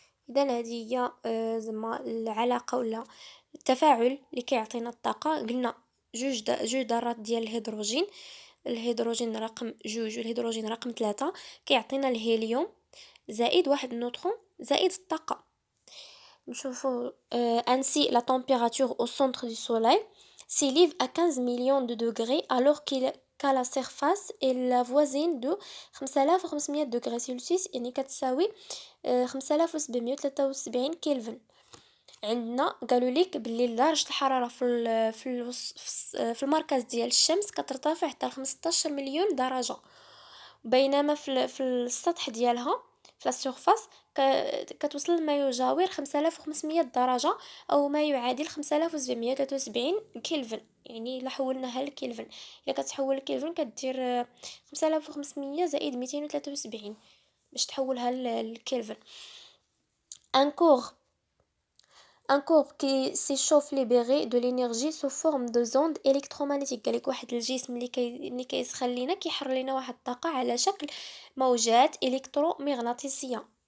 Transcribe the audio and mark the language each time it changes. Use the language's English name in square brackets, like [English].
[Arabic] اذا هذه هي زعما العلاقه ولا التفاعل اللي كيعطينا الطاقه. قلنا جوج ذرات ديال الهيدروجين رقم جوج والهيدروجين رقم 3 كيعطينا الهيليوم زائد واحد النوترون زائد الطاقه. [French] نشوفوا ainsi la température au centre du soleil s'élève à 15 millions de degrés alors qu'à la surface elle voisine de 5500 degrés Celsius، [Arabic] يعني كتساوي 5773 كلفن. عندنا قالوا لك باللي درجة الحرارة في المركز ديال الشمس كترتفع حتى ل 15 مليون درجة، بينما في السطح ديالها في السيرفاس كتوصل ما يجاور 5500 درجة او ما يعادل 5773 كلفن. يعني الا حولناها للكلفن، الا كتحول للكلفن كدير 5500 زائد 273 باش تحولها للكلفن. [French] ان كور Un corps qui s'échauffe libéré de l'énergie sous forme de ondes électromagnétiques. [Arabic] قالك واحد الجسم اللي كيسخن لينا كيحر لينا واحد الطاقة على شكل موجات الكترومغناطيسية.